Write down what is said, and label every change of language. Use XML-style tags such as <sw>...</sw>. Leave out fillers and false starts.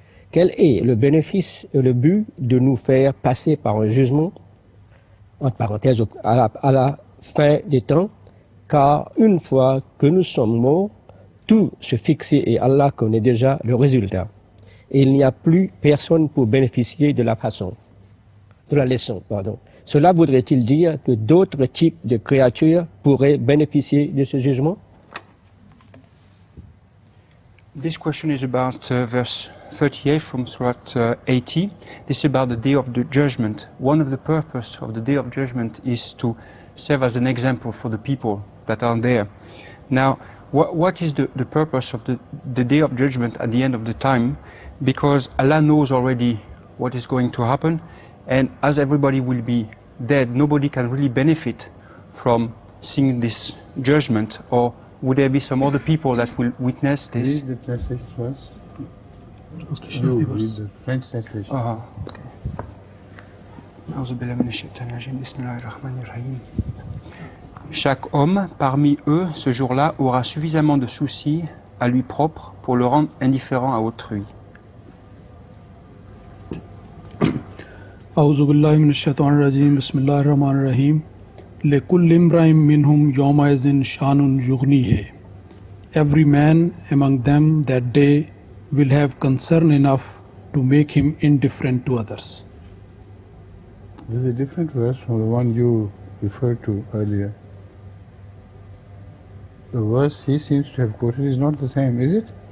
<fr>Quel est le bénéfice et le but de nous faire passer par un jugement, entre parenthèses, à la fin des temps, car une fois que nous sommes morts, tout se fixe et Allah connaît déjà le résultat. Et il n'y a plus personne pour bénéficier de la leçon. Cela voudrait-il dire que d'autres types de créatures pourraient bénéficier de ce jugement?</fr> <en>This question is about verse 38 from Surah 80. This is about the day of the judgment. One of the purpose of the day of judgment is to serve as an example for the people that are there. Now, what is the purpose of the day of judgment at the end of the time? Because Allah knows already what is going to happen, and as everybody will be dead, nobody can really benefit from seeing this judgment. Or would there be some other people that will witness this? Read the translation first. You read the French translation. Okay.</en> <ar>أعوذ بالله من الشيطان الرجيم. بسم الله الرحمن الرحيم.</ar> <fr>Chaque homme parmi eux, ce jour-là, aura suffisamment de soucis à lui propre pour le rendre indifférent à autrui.</fr> <ar>أعوذ بالله من الشيطان الرجيم بسم الله الرحمن الرحيم لكل امرئ منهم يومئذ شأن يغنيه.</ar> <en>Every man among them that day will have concern enough to make him indifferent to others. This is a different verse from the one you referred to earlier. The verse he seems to have quoted is not the same, is it?</en>